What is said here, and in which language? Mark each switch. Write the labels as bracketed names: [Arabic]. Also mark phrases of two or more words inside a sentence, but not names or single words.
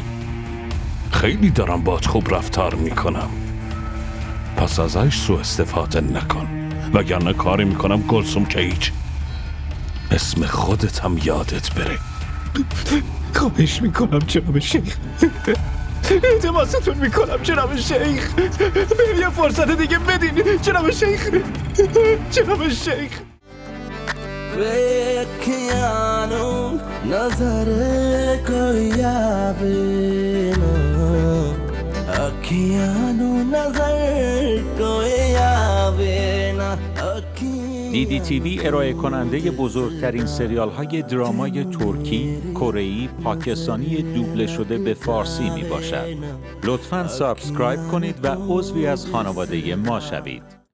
[Persian] خیلی دارم باهات خوب رفتار میکنم، پس ازش سوء استفاده نکن، وگرنه کاری میکنم گلسوم که هیچ اسم خودت هم یادت بره. خواهش میکنم جناب شیخ، التماستون میکنم جناب شیخ، بهم یه فرصت دیگه بدین جناب شیخ. جناب شیخ [Punjabi] اکھیانو نظر کوئی آوے نا، اکھیانو نظر کوئی آوے نا. [Persian] DDTV ارائه کننده بزرگترین سریال های درامای ترکی، کره‌ای، پاکستانی دوبله شده به فارسی می باشد. لطفاً سابسکرایب کنید و عضوی از خانواده ما شوید.